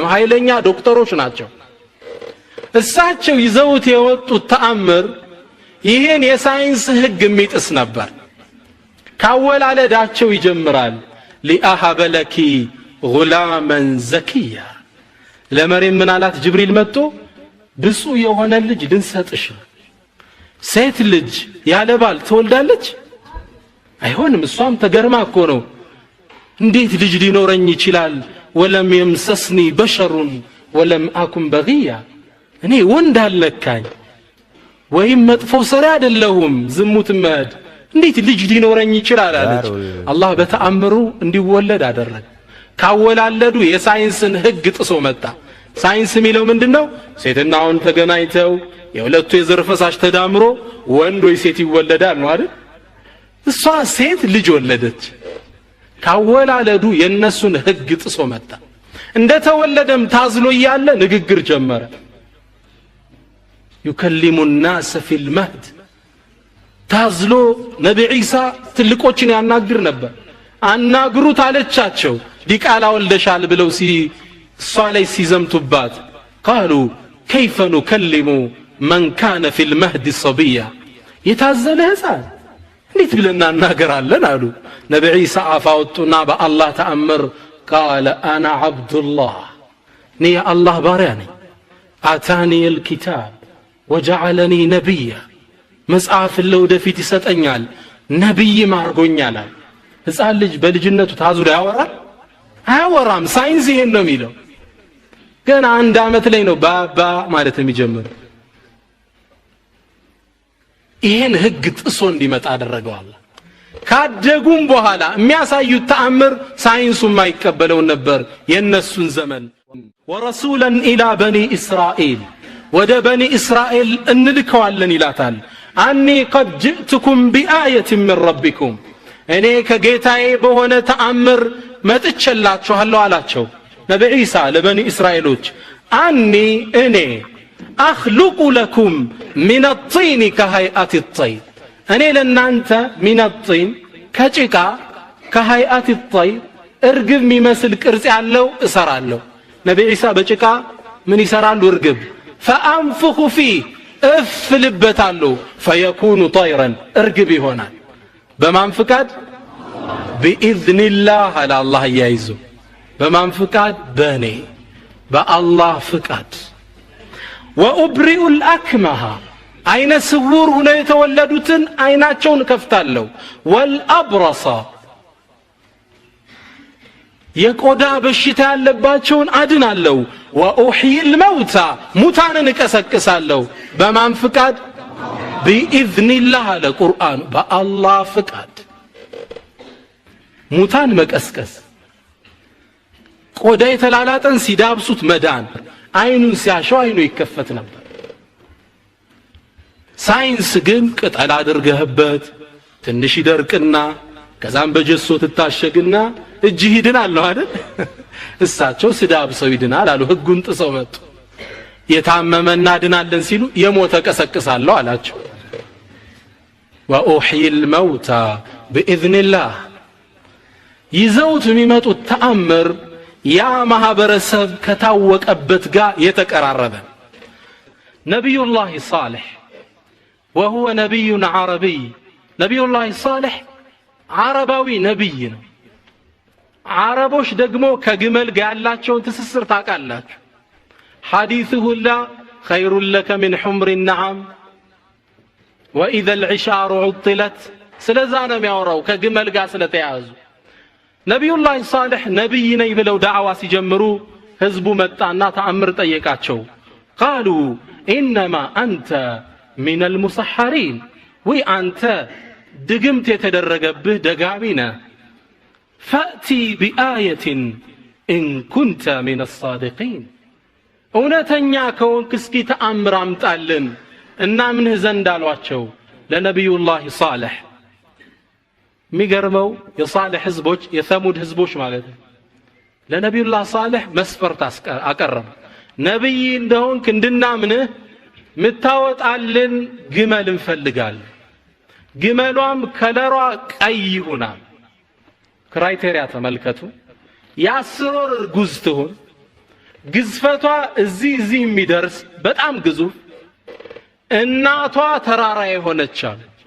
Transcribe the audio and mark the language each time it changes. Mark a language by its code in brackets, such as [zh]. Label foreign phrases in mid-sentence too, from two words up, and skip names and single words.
[am] ኃይለኛ ዶክተሮች ናቸው እሳቸው ይዘውት የወጡት ተአምር ይሄን የሳይንስ ህግ የሚጥስ ነበር ካወላለዳቸው ይጀምራል [ar] لأهب لك غلاما زكيا [am] ለመርየም ምን አላት ጅብሪል መጥቶ ብፁ የሆነ ልጅ ልንሰጥሽ ሴት ልጅ ያለ ባል ትወልዳለች አይሆንም እሷም ተገርማ እኮ ነው እንዴት ልጅ ሊኖረኝ ይችላል [ar] ولم يمسسني بشر ولم اكن بغيا [am] እኔ ወንድ አልነካኝ ወይም መጥፎ ሰራ አይደለሁም ዝሙት ማድ እንዴት ልጅ ሊኖረኝ ይችላል አለች አላህ በተአምሩ እንዲወለድ አደረገ ካወላለዱ የሳይንስን ህግ ጥሶ መጣ ሳይንስ የሚለው ምንድነው ሴትና ወንድ ተገናኝተው የሁለቱ የዘር ፈሳሽ ተዳምሮ ወንድ ወይ ሴት ይወለዳል ነው አይደል እሷ ሴት ልጅ ወለደች ካወላለዱ የነሱን ህግ ጥሶ መጣ እንደተወለደም ታዝሎ ያለ ንግግር ጀመረ [ar] يكلم الناس في المهد [am] ታዝሎ ነብይ ኢሳ ትልቆችን ያናግር ነበር አናግሩት አለቻቸው ዲቃላ ወልደሻል ብለው እሷ ላይ ሲዘምቱባት [ar] قالوا كيف نكلم من كان في المهد صبيا [am] የታዘለ ህፃን እንዴት ብለና እናገራለን አሉ ነብይ ኢሳ አፋውጡና በአላህ ተአምር [ar] قال انا عبد الله ني الله [am] ባሪያ ነኝ [ar] اتاني الكتاب وجعلني نبيا [am] መጽሐፍ ለወደፊት ይሰጠኛል ነብይ ማርጎኛል ህፃን ልጅ በልጅነቱ ታዝሎ ያወራል አያወራም ሳይንስ ይሄን ነው የሚለው ገና አንድ አመት ላይ ነው ባባ ማለት የሚጀምረው ይሄን ህግ ጥሶ እንዲመጣ አደረገው አላህ ካደጉም በኋላ የሚያሳዩት ተአምር ሳይንሱ ማይቀበለው ነበር የነሱን ዘመን [ar] ورسولا إلى بني إسرائيل [am] ወደ በኒ እስራኤል እንልከዋለን ይላታል [ar] أني قد جئتكم بآية من ربكم [am] እኔ ከጌታዬ በሆነ ተአምር መጥቼላችኋለሁ አላቸው ነብይ ኢሳ ለበኒ እስራኤሎች አኒ እኔ [ar] اخلق لكم من الطين كهيئة [am] الطير እኔ ለናንተ [ar] من الطين [am] ከጭቃ [ar] كهيئة الطير [am] እርግብ የሚመስል ቅርጽ ያለው እሰራለሁ ነብይ ኢሳ በጭቃ ምን ይሰራሉ እርግብ [ar] فانفخ فيه افلبتالو فيكون طيرا [am] ارغب يሆናል በማን ፍቃድ [ar] باذن الله على الله [am] ያይዙ በማን ፍቃድ በኔ በአላህ ፍቃድ [ar] وابرئ الاكمه [am] አይነ ስውር ሆነው የተወለዱትን አይናቸውን ከፍታለሁ والابرص የቆዳ በሽታ ያለባቸውን አድናለሁ [ar] وأحيي الموتى [am] ሙታንን እቀሰቅሳለሁ በማን ፍቃድ [ar] باذن الله على القران [am] በአላህ ፍቃድ ሙታን መቀስቀስ ቆዳ የተላላጠን ሲዳብሱት መዳን አይኑን ሲያሻው አይኑ ይከፈት ነበር ሳይንስ ግን ቅጠል አድርገህበት ትንሽ ይደርቅና ከዛም በጀሶ ትታሸግና እጅ ይድናል ነው አይደል እሳቸው ስዳብሰው ይድናል አሉ ህጉን ጥሰው መጡ የታመመና ድናለን ሲሉ የሞተ ቀሰቅሳለሁ አላቸው [ar] وأحيي الموتى بإذن الله [am] ይዘውት የሚመጡት ተአምር ያ ማህበረሰብ ከታወቀበት ጋር የተቀራረበ ነብዩላህ ሷሊህ [ar] وهو نبي عربي نبي الله صالح [am] عرباዊ ነብይ ነው عربوش ደግሞ ከግመል ጋር ያላቸውን ትስስር ታውቃላችሁ حديثه [ar] لا خير لك من حمر النعم واذا العشار عطلت [am] ስለዛ ነው የሚያወራው ከግመል ጋር ስለተያዙ ነብዩላህ ሷሊህ ነብይ ነኝ ብለው ዳዕዋ ሲጀምሩ ህዝቡ መጣና ተአምር ጠየቃቸው [ar] قالوا انما انت من المسحرين وانت [am] ድግምት የተደረገብህ ደጋሚ ነህ [ar] فأتي بآية إن كنت من الصادقين [am] እውነተኛ ከሆንክ እስኪ ተአምር አምጣልን እና ምንህ ዘንድ አሏቸው ለነብዩላህ ሷሊህ የሚገርመው የሷሊህ ህዝቦች የሰሙድ ህዝቦች ማለት ነው ለነብዩላህ ሷሊህ መስፈርት አቀረቡ ነብይ እንደሆንክ እንድናምንህ ምታወጣልን ግመል እንፈልጋለን ግመሏም ከለሯ ቀይ ይሆናል ክራይቴሪያ ተመልከቱ ያስሮር እርጉዝ ትሆን ግዝፈቷ እዚህ የሚደርስ በጣም ግዙፍ እናቷ ተራራ የሆነች አለ